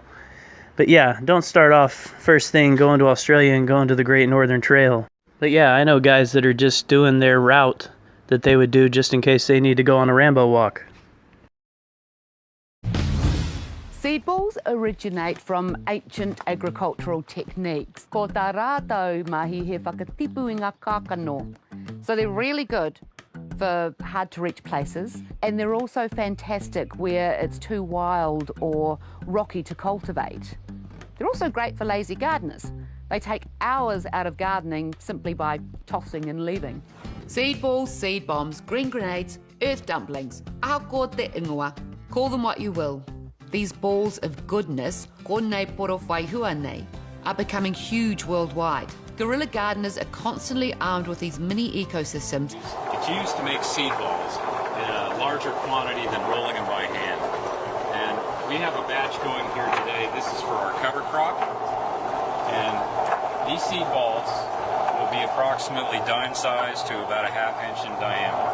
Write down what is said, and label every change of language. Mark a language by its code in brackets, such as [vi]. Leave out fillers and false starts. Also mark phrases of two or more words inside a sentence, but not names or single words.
[en] But yeah, don't start off first thing going to Australia and going to the Great Northern Trail. But yeah, I know guys that are just doing their route that they would do just in case they need to go on a Rambo walk. Seed balls originate from ancient agricultural techniques. [mi] Ko tā rātou mahi he whakatipu i ngā kākano. [en] So they're really good for hard-to-reach places, and they're also fantastic where it's too wild or rocky to cultivate. They're also great for lazy gardeners. They take hours out of gardening simply by tossing and leaving. Seed balls, seed bombs, green grenades, earth dumplings, [mi] ako te ingoa. [en] Call them what you will. These balls of goodness, [mi] ko nei poro whai hua nei, [en] are becoming huge worldwide. Guerrilla gardeners are constantly armed with these mini ecosystems. It's used to make seed balls in a larger quantity than rolling them by hand. And we have a batch going here today. This is for our cover crop. And these seed balls will be approximately dime size to about a ½ inch in diameter.